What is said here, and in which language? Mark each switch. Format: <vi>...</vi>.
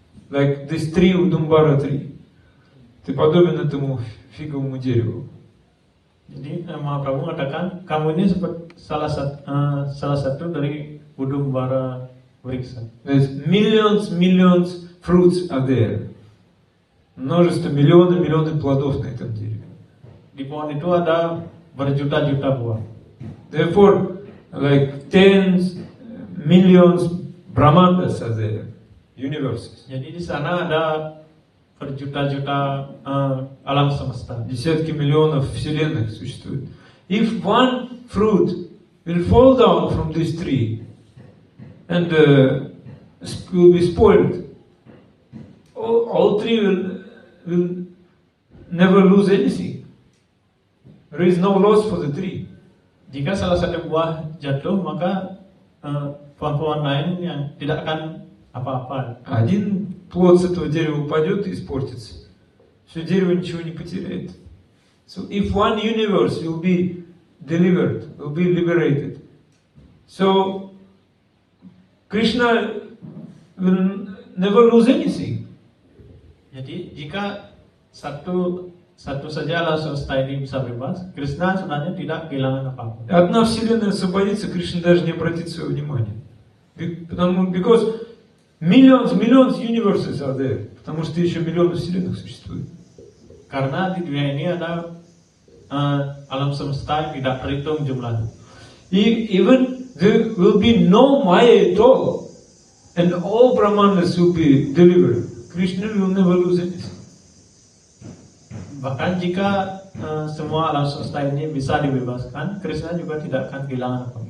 <en>Like this tree, Udumbara tree.</en> <ru>Ты подобен этому фиговому дереву.</ru> <id>Jadi Mahaprabhu mengatakan kamu ini seperti salah satu dari Udumbara Vriksha.</id> <en>There's millions fruits are there.</en> <ru>Множество, миллионы плодов на этом дереве.</ru> <id>Di pohon itu ada berjuta-juta buah.</id> <en>Therefore, like tens, millions Brahmandas are there, universes.</en> <id>Jadi di sana ada berjuta-juta alam semesta.</id> <ru>Десятки миллионов вселенных существует.</ru> <en>If one fruit will fall down from this tree and will be spoiled, all tree will never lose anything. There is no loss for the tree.</en> <id>Jika salah satu buah jatuh, maka pohon-pohon lain yang tidak akan apa-apa.</id> <ru>Один плод с этого дерева упадет и испортится. Все дерево ничего не потеряет.</ru> <en>So if one universe will be delivered, will be liberated, so Krishna will never lose anything.</en> <id>Jadi jika satu saja alam semesta ini bisa bebas, Krishna sebenarnya tidak kehilangan apa-apa.</id> <ru>Одна вселенная освободится, Кришна даже не обратит свое внимание.</ru> <en>Because millions universes are there.</en> <ru>Потому что еще миллионы вселенных существует.</ru> <id>Karena di dunia ini ada alam semesta yang tidak terhitung jumlahnya.</id> <en>Even there will be no Maya at all. And all Brahmanas will be delivered. Krishna will never lose anything.</en> <id>Bahkan jika semua alam semesta ini bisa dibebaskan, Krishna juga tidak akan kehilangan apa-apa.</id>